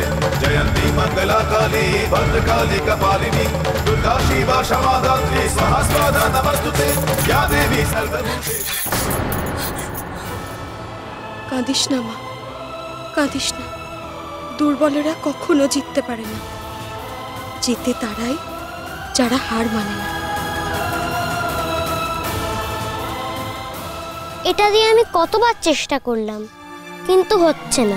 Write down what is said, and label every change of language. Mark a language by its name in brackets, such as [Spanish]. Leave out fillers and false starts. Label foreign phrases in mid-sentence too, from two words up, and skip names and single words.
[Sanskrit] जयंती मंगला काली भद्रकाली कपालिनी दुर्गा शिवा क्षमा दात्री स्वाहा स्वाहा नमस्तुते। या देवी सर्वभूते। [Bangla] কাঁদিস না মা, কাঁদিস না। দুর্বলেরা কখনো জিততে পারে না, জিতে তারাই যারা হার মানে না। এটা দিয়ে আমি কতবার চেষ্টা করলাম কিন্তু হচ্ছে না।